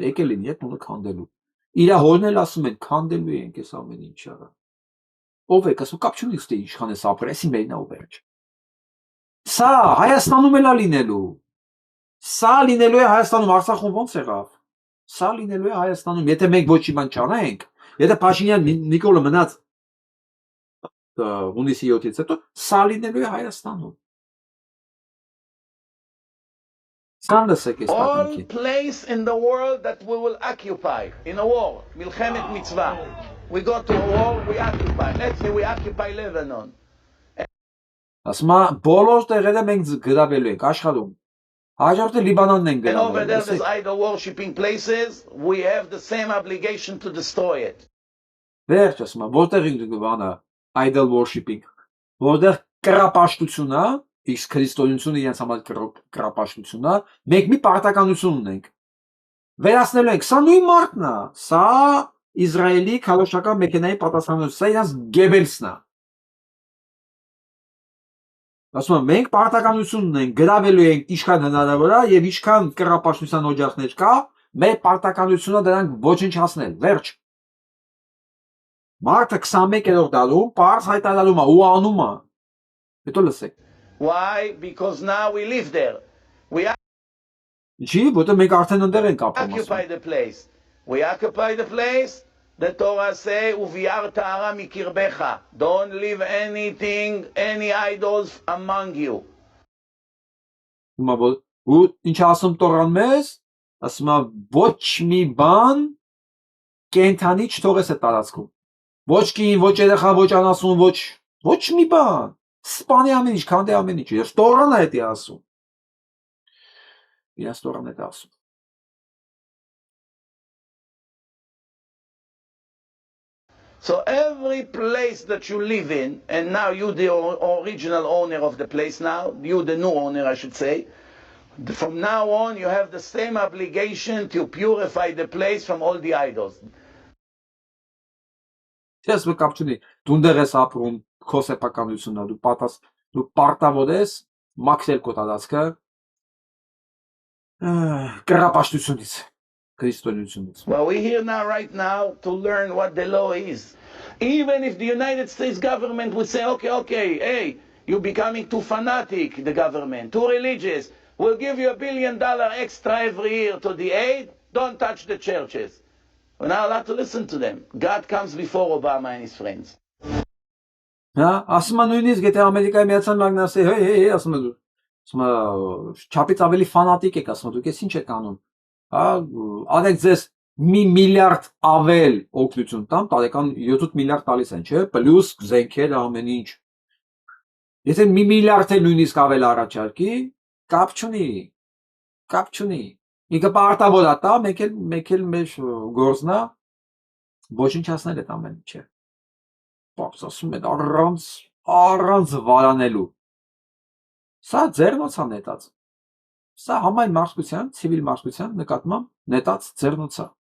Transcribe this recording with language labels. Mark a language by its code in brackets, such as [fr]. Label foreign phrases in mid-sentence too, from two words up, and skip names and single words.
[hy] եկել են իդ տունը քանդելու։ Իր հորն էլ ասում են քանդելու ենք այս ամեն ինչը։ Ով է, ասում կապ չունի ստե իշխան էս ապրել, էսի մերն է ով է։ Սա Հայաստանում էլ է լինելու։ Սա լինելու է Հայաստանում, Արցախում ո՞նց եղավ։ Սա լինելու է Հայաստանում, եթե մենք ոչի բան չանենք, եթե Փաշինյան Նիկոլը մնաց հունիսի 7-ից հետո, սա լինելու է Հայաստանում։ [en] All place in the world that we will occupy in a war, [he] מלחמת מצווה. [en] We go to a war, we occupy. Let's say we occupy Lebanon. [hy] Ասում է բոլոր տեղերը մենք գրավելու ենք աշխարհում։ Հաջորդը Լիբանանն են [en] And over there [hy] գրավել։ [en] there's idol worshipping places, we have the same obligation to destroy it. [hy] Վերջ ասում է, որտեղ ինքը բանը [en] idol worshipping, [hy] որտեղ կռապաշտություն է, իսկ քրիստոնեությունը իրենց համար կռապաշտություն է, մենք մի պարտականություն ունենք։ Վերացնելու ենք, սա նույն մարդն է, սա Իսրայելի քարոշչական մեքենայի պատասխանատվություն, սա իրենց Գեբելսն է։ Ասում եմ, մենք պարտականություն ունենք, գրավելու ենք ինչքան հնարավոր է եւ ինչքան կռապաշտության օջախներ կա, մեր պարտականությունը դրանք ոչնչացնել, վերջ։ Մարդը 21-րդ դարում պարզ հայտարարում է ու անում է։ Հետո լսեք։ [en] Why? Because now we live there. We [hy] Չի, որտեղ մենք արդեն ընդեր ենք ապրում։ [en] occupy the place. We occupy the place. The Torah say, [he] "ובערת הרע מקרבך." [en] Don't leave anything, any idols among you. [hy] Ու ինչ ասում Տորան մեզ, ասում է ոչ մի բան կենթանի չթողես այդ տարածքում։ Ոչ կին, ոչ երեխա, ոչ անասուն, ոչ մի բան։ Սպանի ամեն ինչ, քանդի ամեն ինչ։ Ես Տորան է դա ասում։ Ես Տորան է դա ասում։ [en] So every place that you live in, and now you the original owner of the place now, you the new owner I should say, from now on you have the same obligation to purify the place from all the idols. [hy] Ես կապչունի, դու դեռ ես ապրում քո սեփականությունն դու պարտավոր ես մաքրել քո տարածքը կռապաշտությունից քրիստոնեությունից։ [en] Well, we're here now, right now, to learn what the law is. Even if the United States government would say, okay, hey, you're becoming too fanatic, the government, too religious, we'll give you $1 billion extra every year to the aid, don't touch the churches. We're not allowed to listen to them. God comes before Obama and his friends. [hy] Ասում է նույնիսկ եթե Ամերիկայի Միացյալ Նահանգները ասի, հեյ, ասում է դու, ասում է չափից ավելի ֆանատիկ եք, ասում է դուք ես ինչ եք անում։ Արեք ձեզ մի միլիարդ ավել օգնություն տամ, տարեկան 7 միլիարդ տալիս են, չէ՞, պլյուս զենքեր ամեն ինչ։ Եթե մի միլիարդ է նույնիսկ ավել առաջարկի, կապ չունի։ Ինքը պարտավոր է տա, մեկ էլ մեր գործն է ոչնչացնել այդ ամեն ինչը։ Պապս ասում են առանց վարանելու։ Սա ձեռնոց է նետած։ Սա համայն մարդկության, ցիվիլ մարդկության նկատմամբ նետած ձեռնոց է։